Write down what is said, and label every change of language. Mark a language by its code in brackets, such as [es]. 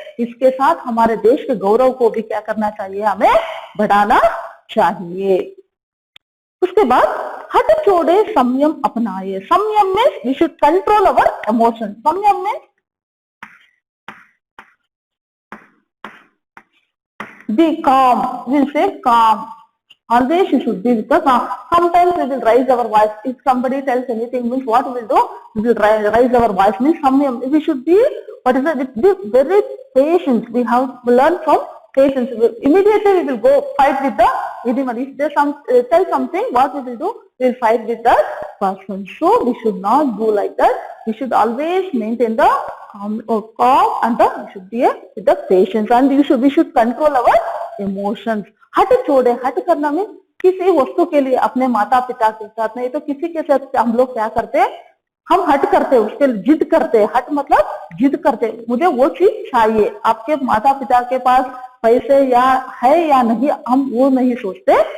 [hi] इसके साथ हमारे देश के गौरव को भी क्या करना चाहिए? हमें बढ़ाना चाहिए. उसके बाद हट छोड़े संयम अपनाए. संयम में [en] We should control our emotion. [hi] संयम में [en] be calm. We'll say calm. Always you should be with the calm. Sometimes we will raise our voice. If somebody tells anything, means what we will do? We will raise our voice. Means samyam. We should be, what is it? Be very patient. We have to learn from patience. Immediately we will go fight with the anyone. If they tell something, what we will do? We will fight with that person. So we should not do like that. We should always maintain the calm and we should be with the patience, and we should control our emotions. [hi] हट छोड़े, हट करना में किसी वस्तु के लिए अपने माता पिता के साथ, नहीं तो किसी के साथ हम लोग क्या करते हैं? हम हट करते हैं, उसके लिए जिद करते हैं. हट मतलब जिद करते हैं, मुझे वो चीज चाहिए. आपके माता पिता के पास पैसे या है या नहीं, हम वो नहीं सोचते.